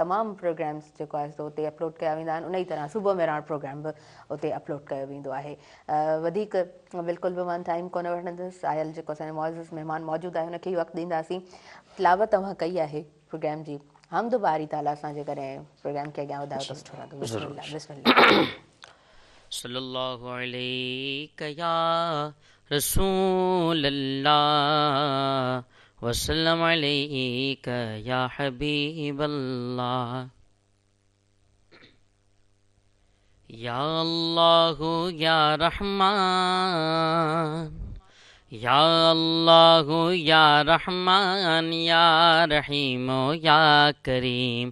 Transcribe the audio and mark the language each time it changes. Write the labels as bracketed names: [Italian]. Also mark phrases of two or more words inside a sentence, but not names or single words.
[Sindhi] तमामु प्रोग्राम्स जेको आहे सो उते अपलोड कया वेंदा आहिनि. उन ई तरह सुबुह मेहरान प्रोग्राम बि उते अपलोड कयो वेंदो आहे. वधीक बिल्कुलु बि मां टाइम कोन वठंदुसि. आयल जेको असांजो मुअज़्ज़िज़ महिमान मौजूदु आहे हुनखे ई वक़्तु ॾींदासीं. तिलावत तव्हां कई आहे प्रोग्राम जी. हमद बारी ताला सां जे कॾहिं प्रोग्राम खे अॻियां वधायो त सुठो रहंदो. [Arabic] بسم الله بسم الله. صلى الله عليك يا رسول الله وسلم عليك يا حبيب الله. يا الله يا رحمن. يا الله يا رحمن يا رحيم يا كريم.